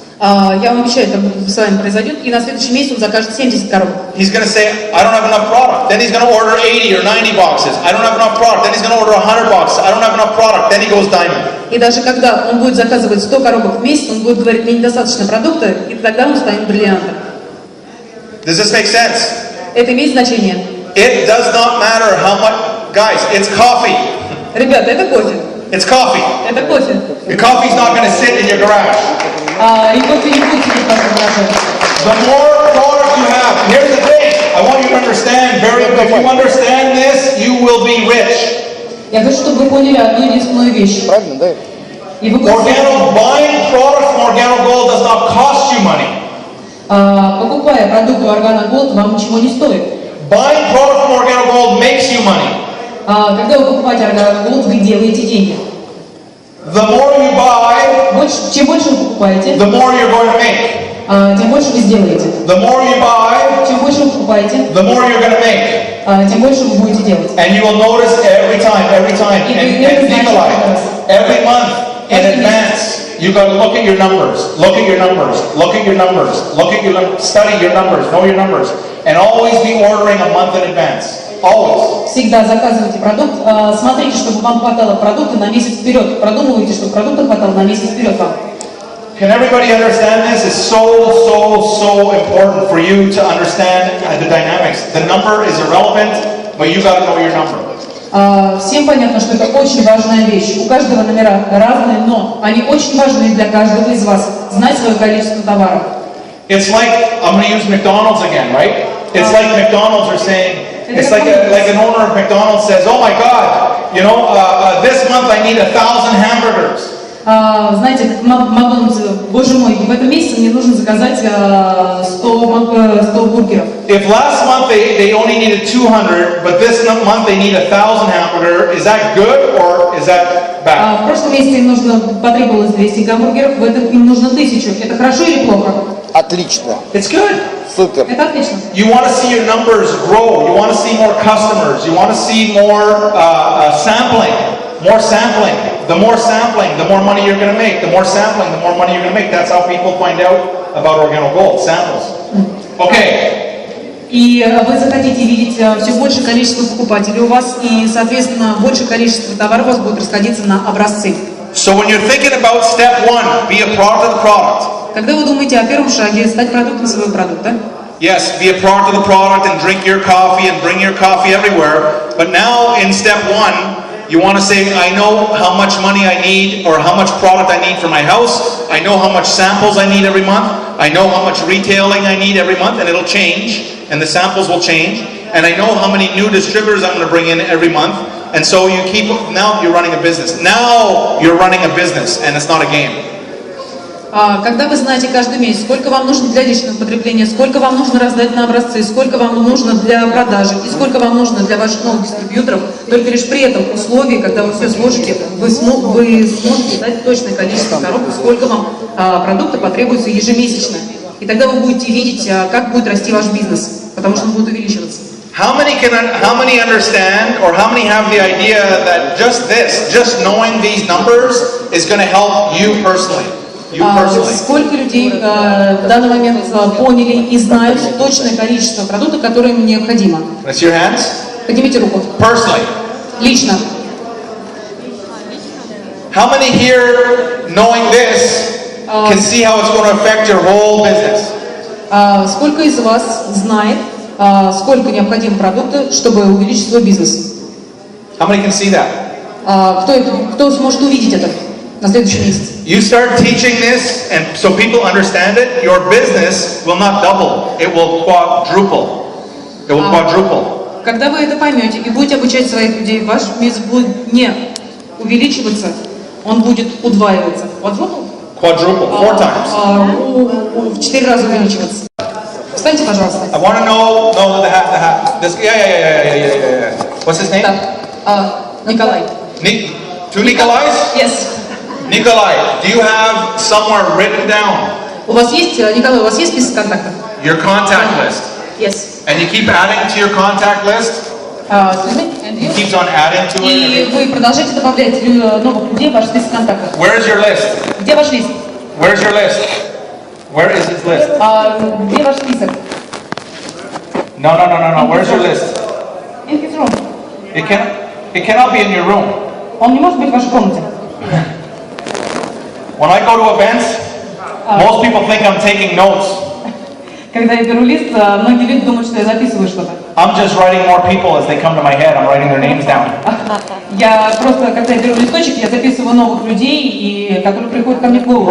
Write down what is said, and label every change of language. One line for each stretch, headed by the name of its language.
Russian: Я вам обещаю, это с вами произойдет, и на следующий месяц он закажет 70 коробок.
English: He's going to say, I don't have enough product. Then he's going to order 80 or 90 boxes. I don't have enough product. Then he's going to order 100 boxes. I don't have enough product. Then he goes diamond.
Russian: И даже когда он будет заказывать 100 коробок в месяц, он будет говорить, мне недостаточно продукта, и тогда он станет бриллиантом.
English: Does this make sense?
Russian: Это имеет значение.
English: It does not matter how much. Guys, it's coffee.
Russian: Ребята, это кофе.
English: It's coffee.
Russian: Это кофе.
English: The coffee's not going to sit in your garage.
Russian: И кофе не будет сидеть в вашем гараже.
English: The more product you have, here's the thing. I want you to understand, if you understand this, you will be rich.
Russian: Я хочу, чтобы вы поняли одну единственную вещь. Правильно, да? И вы
English: Buying product from Organo Gold does not cost you money.
Russian: покупая продукты Organo Gold, вам ничего не стоит.
English: Buying product from Organo Gold makes you money.
Russian: Когда вы покупаете Organo Gold, вы делаете деньги.
English: The more you buy,
Russian: Чем больше вы покупаете,
English: the more you're going to make.
Russian: Тем больше вы сделаете.
English: The more you buy,
Russian: Чем больше вы покупаете,
English: the more you're going to make.
Russian: Тем больше вы будете делать.
English: And you will notice every time. And Nikolai, every month in advance, you got to look at your numbers, study your numbers, know your numbers, and always be ordering a month in advance. Always.
Russian: Всегда заказывайте продукт, смотрите, чтобы вам хватало продукта на месяц вперед. Продумывайте, чтобы продукта хватало на месяц вперед вам.
English: Can everybody understand this? It's so important for you to understand the dynamics. The number is irrelevant, but you got to know your number.
Russian: Всем понятно, что это очень важная вещь. У каждого номера разные, но они очень важны для каждого из вас. Знать свое количество товаров.
English: It's like, I'm going to use McDonald's again, right? It's like McDonald's are saying, it's like an owner of McDonald's says, oh my God, you know, this month I need 1,000 hamburgers.
Russian: Знаете, как Макдональдс, боже мой, в этом месяце мне нужно заказать 100 бургеров.
English: If last month they only needed 200, but this month they need 1,000 hamburger, is that good or is that bad?
Russian: В прошлом месяце им потребовалось 200 гамбургеров, в этом им нужно 1000. Это хорошо или плохо? Отлично.
English: It's good.
Russian: Супер. Это отлично.
English: You want to see your numbers grow. You want to see more customers. You want to see more sampling. More sampling. The more sampling, the more money you're going to make. The more sampling, the more money you're going to make. That's how people find out about Organo Gold. Samples. Okay.
Russian: И вы захотите видеть все большее количество покупателей у вас, и, соответственно, большее количество товаров у вас будет расходиться на образцы.
English: So when you're thinking about step one, be a product of the product.
Russian: Когда вы думаете о первом шаге, стать продуктом своего продукта.
English: Yes, be a product of the product and drink your coffee and bring your coffee everywhere. But now in step one, you want to say, I know how much money I need or how much product I need for my house. I know how much samples I need every month. I know how much retailing I need every month, and it'll change, and the samples will change. And I know how many new distributors I'm going to bring in every month. And so you keep, now you're running a business. Now you're running a business, and it's not a game.
Russian: Когда вы знаете каждый месяц, сколько вам нужно для личного потребления, сколько вам нужно раздать на образцы, сколько вам нужно для продажи и сколько вам нужно для ваших новых дистрибьюторов, только лишь при этом условии, когда вы все сложите, вы сможете дать точное количество коробок, сколько вам продукта потребуется ежемесячно. И тогда вы будете видеть, как будет расти ваш бизнес, потому что он будет увеличиваться.
English: How many understand or how many have the idea that just knowing these numbers is going to help you personally?
Russian: Сколько людей в данный момент поняли и знают точное количество продуктов, которые им необходимо?
English: Raise your hands.
Russian: Поднимите руку.
English: Personally.
Russian: Лично.
English: How many here, knowing this, can see how it's going to affect your whole business?
Russian: Сколько из вас знает, сколько необходимо продукта, чтобы увеличить свой бизнес?
English: How many can see that?
Russian: Кто сможет увидеть это на следующий месяц?
English: You start teaching this, and so people understand it, your business will not double, it will quadruple. It will quadruple. Когда вы это поймете и будете обучать своих людей, ваш бизнес будет не увеличиваться, он будет удваиваться. Quadruple? Quadruple, 4 times.
Russian: В 4 раза увеличиваться. Встаньте, пожалуйста.
English: I want to know the hat. This, yeah. What's his name?
Russian: Николай.
English: Two Nikolais? Yes. Nikolai, do you have somewhere written down?
Russian: У вас есть, Николай, у вас есть список контактов?
English: Your contact list. Yes. And you keep adding to your contact list? He keeps on adding to it.
Russian: И вы продолжаете добавлять новых людей в ваш список контактов.
English: Where is your list?
Russian: Где ваш лист?
English: Where is your list? Where is his list?
Russian: Где ваш список?
English: No. Where's your list? In his room. It cannot be in your room.
Russian: Он не может быть в вашей комнате.
English: When I go to events, most people think I'm taking notes.
Russian: Когда я беру лист, многие люди думают, что я записываю что-то.
English: I'm just writing more people as they come to my head. I'm writing their names down.
Russian: Я просто, когда я беру листочек, я записываю новых людей, которые приходят ко мне в голову.